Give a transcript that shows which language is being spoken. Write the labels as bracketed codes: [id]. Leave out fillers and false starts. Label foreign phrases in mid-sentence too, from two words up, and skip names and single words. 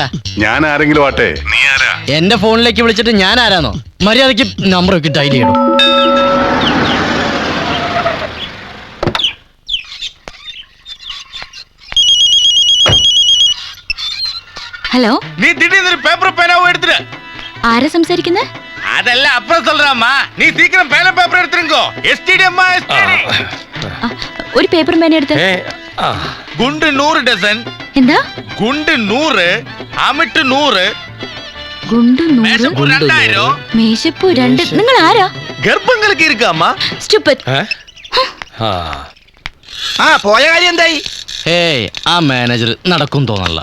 [ml] ഞാൻ ആരെങ്കിലും ആട്ടെ. നീ ആരാ? എന്റെ ഫോണിലേക്ക് വിളിച്ചിട്ട് ഞാൻ ആരാന്നോ? മര്യാദക്ക് നമ്പർ ഒക്കെ ഡയൽ ചെയ്യണം. ഹലോ, [ta] நீ திடீர்னு பேப்பர் பேனாவும் எடுத்துரு. [ml] ആരാ സംസാരിക്കുന്നത്? [ta] அதெல்லாம் அப்புறம் சொல்றாமா, நீ சீக்கிரம் பேனா பேப்பர் எடுத்துருங்கோ. எஸ்டிடி அம்மா, எஸ்டிடி. [ml] ഒരു പേപ്പർ പേന എടുത്ത്. [ta] குண்டு 100 டசன். [ml] എന്താ? [ta] குண்டு 100, അമിട്ട് 100, [ml] ഗുണ്ടു 100, മേശപ്പൂ 2000. മേശപ്പൂ 2. നിങ്ങൾ ആരാ? ഗർഭങ്ങൾക്ക് ഇരിക്കാമ്മ. സ്റ്റുപ്പിഡ്. പോയ കാര്യം എന്തായി? ഏയ്, ആ മാനേജർ നടക്കും തോന്നല്ല.